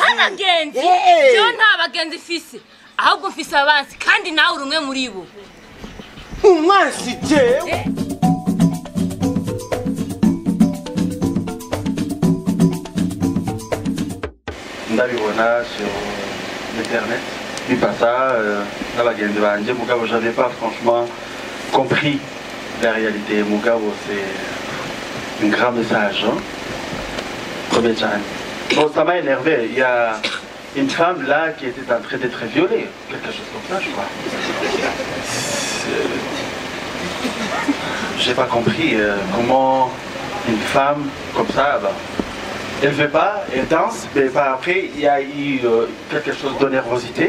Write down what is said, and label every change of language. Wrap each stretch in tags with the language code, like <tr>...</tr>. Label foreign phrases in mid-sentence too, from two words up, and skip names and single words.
<rn>abagenzi byo nta bagenzi ifise ahubwo mfise abansi kandi nawe uri umwe muri bo umwansi jewe ndabibona</rn> <fr>sur internet</fr> <rn>bipasa n'abagenzi banje mugabo</rn> <fr>j'avais pas franchement compris la réalité</fr> <rn>mugabo</rn> <fr>c'est un grand message hein? Premier challenge. Bon, ça m'a énervé, il y a une femme là qui était en train d'être violée, quelque chose comme ça je crois. J'ai pas compris comment une femme comme ça bah, elle fait pas, elle danse, mais bah, après il y a eu quelque chose de nervosité.</fr>